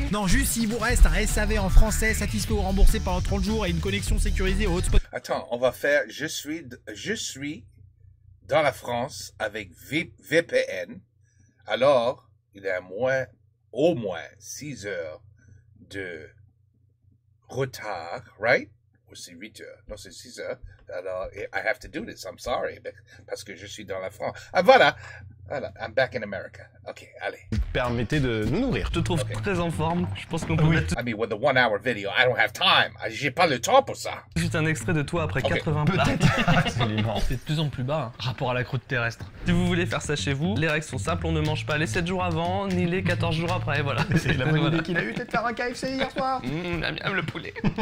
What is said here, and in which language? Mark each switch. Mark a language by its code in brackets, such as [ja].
[fr] Non, juste s'il vous reste un SAV en français satisfait ou remboursé pendant 30 jours et une connexion sécurisée au hotspot. Attends, on va faire je suis dans la France avec VPN. Alors, il y a au moins 6 heures de retard, [en] right? [fr] Ou c'est 8 heures. Non, c'est 6 heures. [en] Alors, I have to do this. I'm sorry. [fr] Parce que je suis dans la France. Ah, voilà. [en] I'm back in America. OK, allez. [fr] Permettez de nous nourrir. Je te trouve très en forme. Je pense qu'on peut mettre... [en] I mean, with the 1 hour video, I don't have time. [fr] J'ai pas le temps pour ça. Juste un extrait de toi après 80 plats. Absolument. C'est de plus en plus bas, rapport à la croûte terrestre. Si vous voulez faire ça chez vous, les règles sont simples. On ne mange pas les 7 jours avant, ni les 14 jours après, voilà. C'est la bonne idée qu'il a eu de faire un KFC hier soir. Miam le poulet.